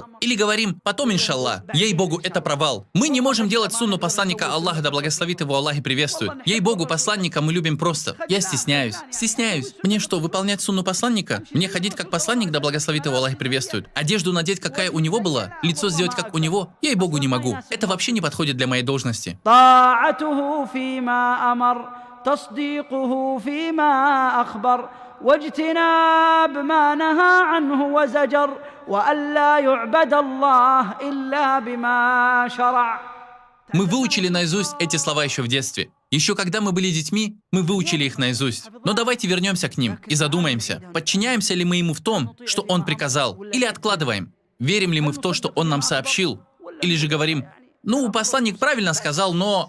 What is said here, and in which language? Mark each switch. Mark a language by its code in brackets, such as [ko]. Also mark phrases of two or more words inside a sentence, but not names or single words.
[ru] Или говорим, потом иншаллах, ей-богу, это провал. Мы не можем делать сунну посланника Аллаха, да благословит его Аллах и приветствует. Ей-богу, посланника мы любим просто. Я стесняюсь. Стесняюсь. Мне что, выполнять сунну посланника? Мне ходить как посланник, да благословит его Аллах и приветствует? Одежду надеть, какая у него была? Лицо сделать, как у него? Ей-богу, не могу. Это вообще не подходит для моей должности. [ar] تصديقه فيما أخبر واجتناب ما نهى عنه وزجر وألا يعبد الله إلا بما شرع. [ru] Мы выучили наизусть эти слова еще в детстве. Еще когда мы были детьми, мы выучили их наизусть. Но давайте вернемся к ним и задумаемся, подчиняемся ли мы ему в том, что он приказал, или откладываем. Верим ли мы в то, что он нам сообщил, или же говорим, ну, посланник правильно сказал, но...